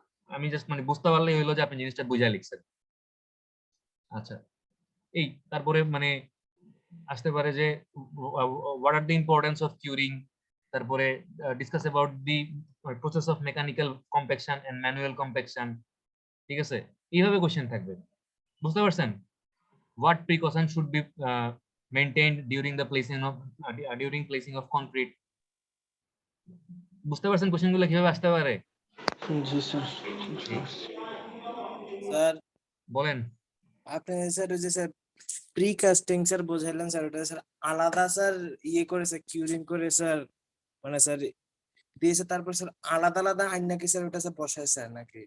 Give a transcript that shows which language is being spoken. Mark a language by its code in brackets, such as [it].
[bn] আমি জাস্ট মানে বুঝতে পারলেই হইলো যে আপনি জিনিসটা বুঝা লিখছেন। আচ্ছা, এই তারপরে মানে আসতে পারে যে [en] what are the importance of curing, [bn] তারপরে discuss about the process of mechanical compaction and manual compaction. ঠিক আছে, এইভাবে কোশ্চেন থাকবে। বুঝতে পারছেন? [en] what precaution should be maintained during placing of concrete? [bn] বুঝতে পারছেন কোশ্চেনগুলো কিভাবে আসতে পারে? জি স্যার। এই, স্যার বলেন। আপনি স্যার ওই যে স্যার প্রিকাস্টিং স্যার বুঝাইলেন স্যার, ওটা স্যার আলাদা স্যার ইয়ে করে স্যার কিউরিং করে স্যার, মানে স্যার দিয়েছে, তারপর স্যার আলাদা আলাদা আইন নাকি স্যার ওটা স্যার বসায় স্যার নাকি?